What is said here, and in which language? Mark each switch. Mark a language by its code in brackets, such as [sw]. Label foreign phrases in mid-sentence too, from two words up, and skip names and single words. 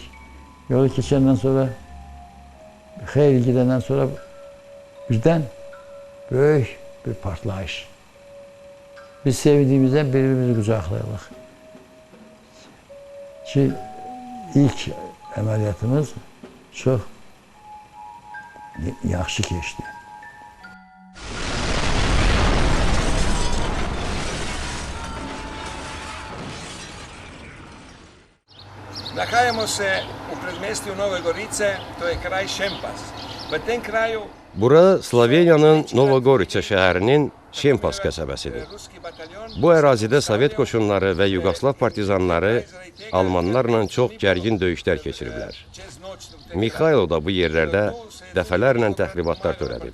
[az] Yolu keçəndən sonra, xeyli gidəndən sonra birdən böyük bir partlayış. [tr] Biz sevdiğimizden birbirimizi kucaklayalım. [az] Ki ilk əməliyyatımız çox yaxşı keçdi. [sl] Nahajamo se u predmestju Nove Gorice, to je kraj Šempas. V tem kraju [az] Bura Sloveniyanın Novogorica şəhərinin Şempas qəsəbəsidir. Bu ərazidə Sovet qoşunları və Yugoslav partizanları Almanlarla çox gərgin döyüşlər keçiriblər. Mikhailo da bu yerlərdə dəfələrlə təxribatlar törədib.